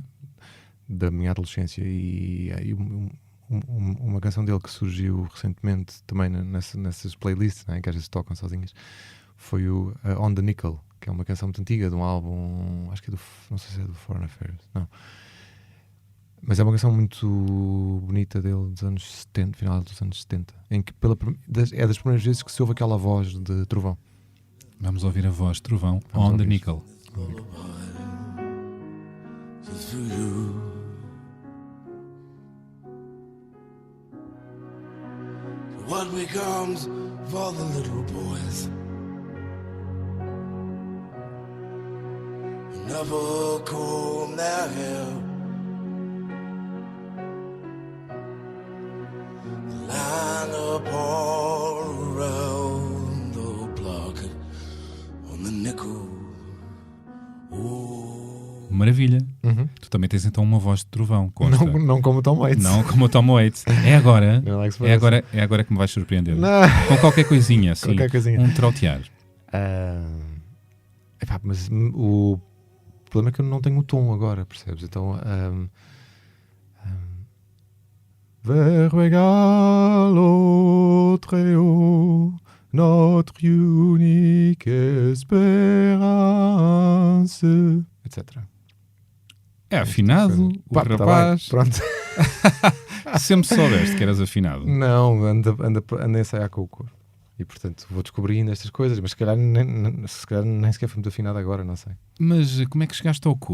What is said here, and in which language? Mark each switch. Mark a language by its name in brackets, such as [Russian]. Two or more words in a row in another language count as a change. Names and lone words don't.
[Portuguese] Da minha adolescência e uma canção dele que surgiu recentemente também nessas playlists, né, que às vezes tocam sozinhas, foi o On the Nickel, que é uma canção muito antiga de um álbum, acho que é não sei se é do Foreign Affairs, não, mas é uma canção muito bonita dele dos anos 70, final dos anos 70, em que é das primeiras vezes que se ouve aquela voz de trovão. Vamos ouvir a voz de trovão. Vamos On the ouvir. Nickel. [English] What becomes of all the little boys who never comb their hair? The line upon around the block on the nickel. Oh. [Portuguese] Maravilha. Tu também tens então uma voz de trovão. Consta. Não como o Tom Waits. Não como o Tom Waits. É agora. Não é que se É parece. agora que me vais surpreender. Não. Com qualquer coisinha, assim. Qualquer coisinha. Um trautear. Mas o problema é que eu não tenho o tom agora, percebes? [French] Então vers égal au très haut, notre unique espérance, etc. [Portuguese] É afinado. O Pá, tá rapaz. bem, pronto. Sempre soubeste que eras afinado. Não, anda a ensaiar com o coro. E portanto vou descobrindo estas coisas, mas se calhar nem sequer foi muito afinado agora, não sei. Mas como é que chegaste ao coro?